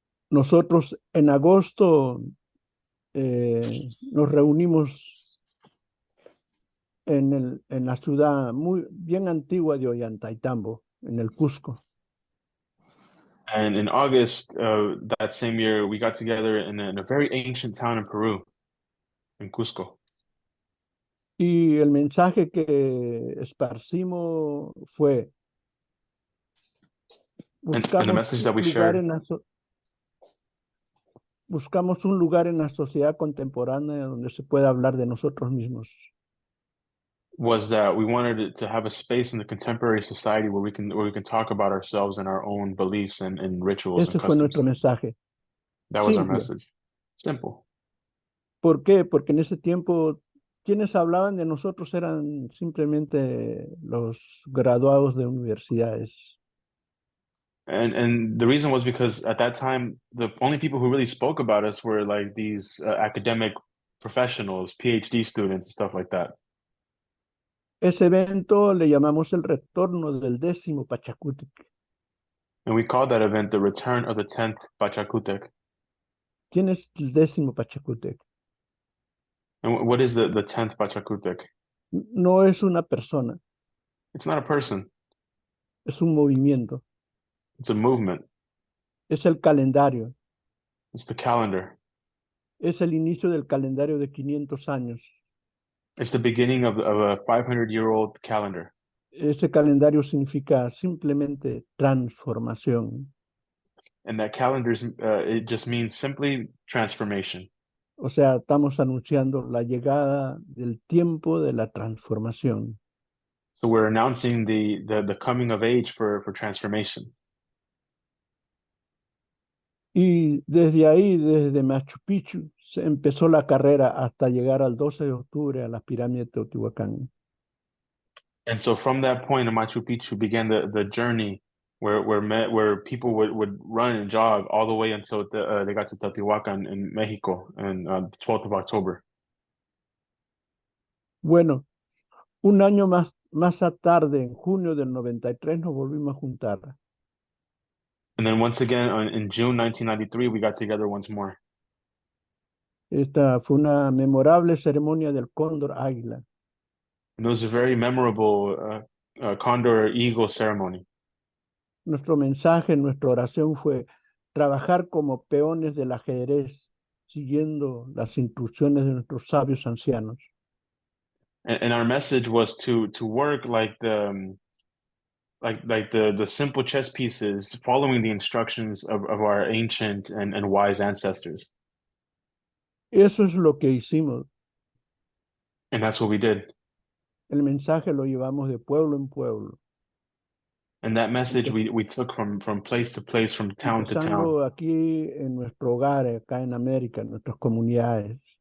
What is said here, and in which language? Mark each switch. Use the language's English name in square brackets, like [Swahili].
[Spanish] Nosotros en agosto nos reunimos en la ciudad muy bien antigua de Ollantaytambo, en el Cusco. [English] And in August that same year, we got together in a very ancient town in Peru, in Cusco. [Spanish] Y el mensaje que esparcimos fue, [English] And the message that we shared [Spanish] buscamos un lugar en la sociedad contemporánea donde se pueda hablar de nosotros mismos. [English] was that we wanted it to have a space in the contemporary society where we can talk about ourselves and our own beliefs and rituals and [Spanish] Ese fue [English] customs. [Spanish] nuestro mensaje. [English] That was our [Spanish] Simple. [English] message. Simple. [Spanish] ¿Por qué? Porque en ese tiempo quienes hablaban de nosotros eran simplemente los graduados de universidades. [English] And the reason was because at that time the only people who really spoke about us were like these academic professionals, PhD students, stuff like that. [Spanish] Ese evento le llamamos el retorno del 10º Pachacútec. [English] And we called that event the return of the 10th Pachakutiq. [Spanish] ¿Quién es el 10º Pachacútec? [English] And what is the 10th Pachakutiq? [Spanish] No es una persona, [English] It's not a person. [Spanish] es un movimiento, [English] It's a movement. [Spanish] es el calendario, [English] It's the calendar. [Spanish] es el inicio del calendario de 500 años. [English] It's the beginning of a 500-year-old calendar. [Spanish] Ese calendario significa simplemente transformación. [English] And that it just means simply transformation. [Spanish] O sea, estamos anunciando la llegada del tiempo de la transformación. [English] So we're announcing the coming of age for transformation. [Spanish] Y desde ahí, desde Machu Picchu, se empezó la carrera hasta llegar al 12 de octubre a las pirámides de Teotihuacán. [English] And so from that point in Machu Picchu began the journey where people would run and jog all the way until they got to Teotihuacan in Mexico on the 12th of October. [Spanish] Bueno, un año más tarde, en junio del 93, nos volvimos a juntar. [English] And then once again in June 1993, we got together once more. [Spanish] Esta fue una memorable ceremonia del cóndor águila. [English] And it was a very memorable Condor Eagle ceremony. [Spanish] Nuestro mensaje, nuestra oración fue trabajar como peones del ajedrez, siguiendo las instrucciones de nuestros sabios ancianos. [English] And our message was to work like the simple chess pieces, following the instructions of our ancient and wise ancestors. [Spanish] Eso es lo que hicimos. [English] And that's what we did. [Spanish] El mensaje lo llevamos de pueblo en pueblo. [English] And that message we took from place to place, from town to town. [Spanish] Empezando aquí en nuestro hogar, acá en América, en nuestras comunidades.